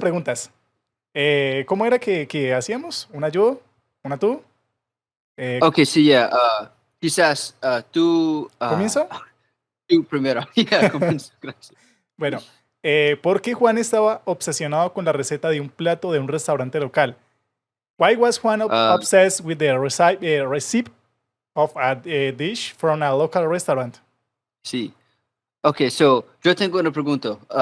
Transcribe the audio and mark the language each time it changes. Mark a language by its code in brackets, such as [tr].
[es] preguntas. ¿Cómo era que hacíamos? ¿Una yo? ¿Una tú? Eh, Okay, sí, yeah. Quizás ¿Comienzo? tú primero. Yeah, comienza. Gracias. Bueno, ¿por qué Juan estaba obsesionado con la receta de un plato de un restaurante local? [en] Why was Juan Uh, obsessed with the recipe of a dish from a local restaurant? [es] sí. [en] Okay, so [es] yo tengo una pregunta.